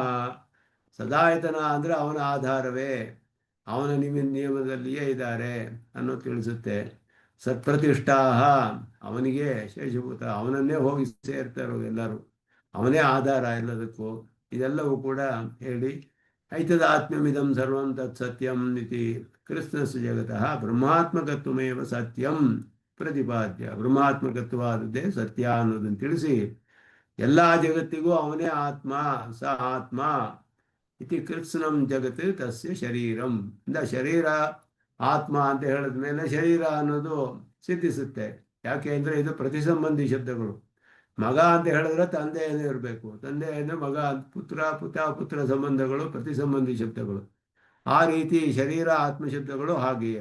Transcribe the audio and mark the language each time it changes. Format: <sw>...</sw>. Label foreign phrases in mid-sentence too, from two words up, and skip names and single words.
<kn>ಸದಾಯತನ ಅಂದರೆ ಅವನ ಆಧಾರವೇ, ಅವನ ನಿಯಮದಲ್ಲಿಯೇ ಇದ್ದಾರೆ ಅನ್ನೋ ತಿಳಿಸುತ್ತೆ. ಸತ್ಪ್ರತಿಷ್ಠಾಹ, ಅವನಿಗೆ ಶೇಷಭೂತ, ಅವನನ್ನೇ ಹೋಗಿ ಸೇರ್ತಾರೋ ಎಲ್ಲರೂ, ಅವನೇ ಆಧಾರ ಎಲ್ಲದಕ್ಕೂ. ಇದೆಲ್ಲವೂ ಕೂಡ ಹೇಳಿ</kn> <sa>ಐತದಾತ್ಮ್ಯಮಿದಂ ಸರ್ವಂ ತತ್ ಸತ್ಯಂ ಇತಿ ಕೃಷ್ಣಸ್ಯ ಜಗತಃ ಬ್ರಹ್ಮಾತ್ಮಕತ್ವಮೇವ ಸತ್ಯಂ ಪ್ರತಿಪಾದ್ಯ.</sa> <kn>ಬ್ರಹ್ಮಾತ್ಮಕತ್ವವಾದದ್ದೇ ಸತ್ಯ ಅನ್ನೋದನ್ನು ತಿಳಿಸಿ ಎಲ್ಲ ಜಗತ್ತಿಗೂ ಅವನೇ ಆತ್ಮ,</kn> <sa>ಸ ಆತ್ಮ ಇತಿ ಕೃತ್ಸ್ನಂ ಜಗತ್ ತಸ್ಯ ಶರೀರಂ.</sa> <kn>ಇಂದ ಶರೀರ ಆತ್ಮ ಅಂತ ಹೇಳಿದ ಮೇಲೆ ಶರೀರ ಅನ್ನೋದು ಸಿದ್ಧಿಸುತ್ತೆ. ಯಾಕೆ ಅಂದರೆ ಇದು ಪ್ರತಿಸಂಬಂಧಿ ಶಬ್ದಗಳು. ಮಗ ಅಂತ ಹೇಳಿದ್ರೆ ತಂದೆಯೇ ಇರಬೇಕು, ತಂದೆಯಿಂದ ಮಗ, ಪುತ್ರ ಸಂಬಂಧಗಳು ಪ್ರತಿಸಂಬಂಧಿ ಶಬ್ದಗಳು. ಆ ರೀತಿ ಶರೀರ ಆತ್ಮ ಶಬ್ದಗಳು ಹಾಗೆಯೇ.</kn>